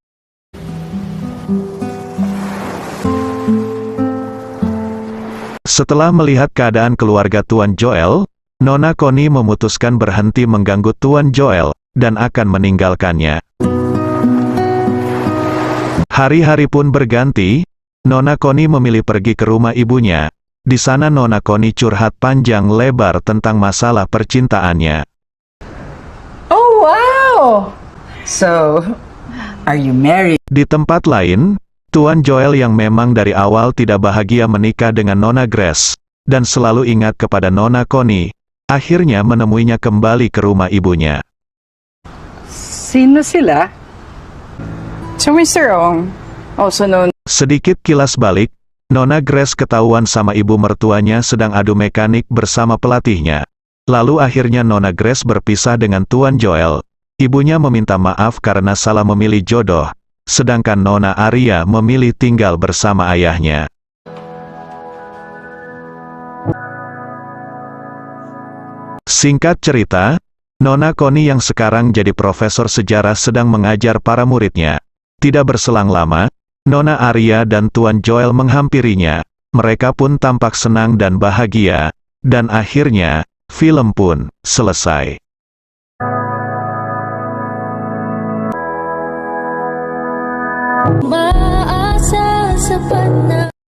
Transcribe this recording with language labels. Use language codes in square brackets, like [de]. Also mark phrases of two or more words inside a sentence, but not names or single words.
[id] Setelah melihat keadaan keluarga Tuan Joel, Nona Connie memutuskan berhenti mengganggu Tuan Joel, dan akan meninggalkannya. Hari-hari pun berganti, Nona Connie memilih pergi ke rumah ibunya. Di sana Nona Connie curhat panjang lebar tentang masalah percintaannya. [en] Oh, wow! So, are you married? [id] Di tempat lain, Tuan Joel yang memang dari awal tidak bahagia menikah dengan Nona Grace, dan selalu ingat kepada Nona Connie, akhirnya menemuinya kembali ke rumah ibunya. [tl] Sino sila? [en] So, Mr. Ong, also known. [id] Sedikit kilas balik, Nona Grace ketahuan sama ibu mertuanya sedang adu mekanik bersama pelatihnya. Lalu akhirnya Nona Grace berpisah dengan Tuan Joel. Ibunya meminta maaf karena salah memilih jodoh, sedangkan Nona Aria memilih tinggal bersama ayahnya. Singkat cerita, Nona Connie yang sekarang jadi profesor sejarah sedang mengajar para muridnya. Tidak berselang lama, Nona Aria dan Tuan Joel menghampirinya. Mereka pun tampak senang dan bahagia, dan akhirnya, film pun selesai. [tl] Maasa sapat na